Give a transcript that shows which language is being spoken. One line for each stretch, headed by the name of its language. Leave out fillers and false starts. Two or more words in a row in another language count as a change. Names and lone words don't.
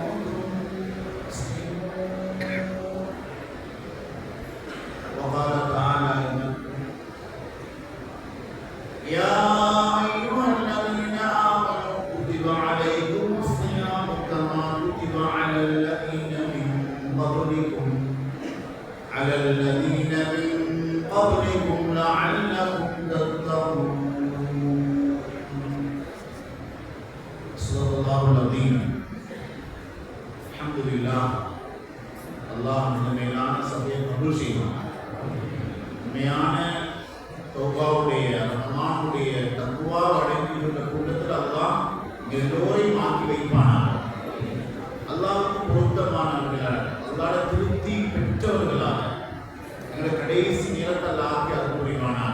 Arabic: مسلمون وقال تعالى يا أيها الذين آمنوا كتب عليكم الصيام كما كتب على الذين من قبلكم لعلكم تتقون صدق الله العظيم الحمد لله
Tamil: அல்லாஹ் இந்த மேலான சபையை கபூல் செய்வான். உண்மையான தௌபாவுடைய ரஹ்மானுடைய தக்வா அடங்கியுள்ள கூட்டத்தில் அல்லாஹ் எல்லோரையும் ஆக்கி வைப்பானாக. அல்லாஹ்வுக்கு பொருத்தமானவர்களாக, அல்லாஹ்வுடைய திருப்தி பெற்றவர்களாக எங்களை கடைசி நேரத்தில் ஆக்கி அது புரிவானாக.